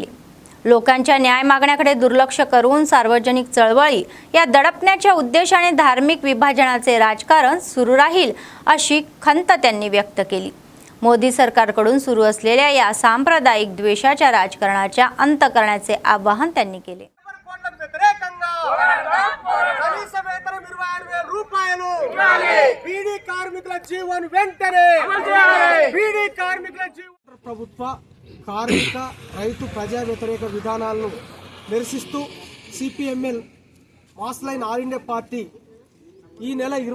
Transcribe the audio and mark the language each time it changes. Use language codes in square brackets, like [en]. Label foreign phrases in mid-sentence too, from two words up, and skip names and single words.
[mr] लोकांच्या न्याय मागण्याकडे दुर्लक्ष करून सार्वजनिक चळवळी या दडपण्याच्या उद्देशाने धार्मिक विभाजनाचे राजकारण सुरू राहील अशी खंत त्यांनी व्यक्त केली. मोदी सरकारकडून सुरू असलेल्या या सांप्रदायिक द्वेषाच्या राजकारणाच्या अंत करण्याचे आवाहन त्यांनी केले. [te] ప్రభుత్వ కార్మిక రైతు ప్రజా వ్యతిరేక విధానాలను నిరసిస్తూ సిపిఎంఎల్ మాస్ లైన్ ఆల్ ఇండియా పార్టీ ఈ నెల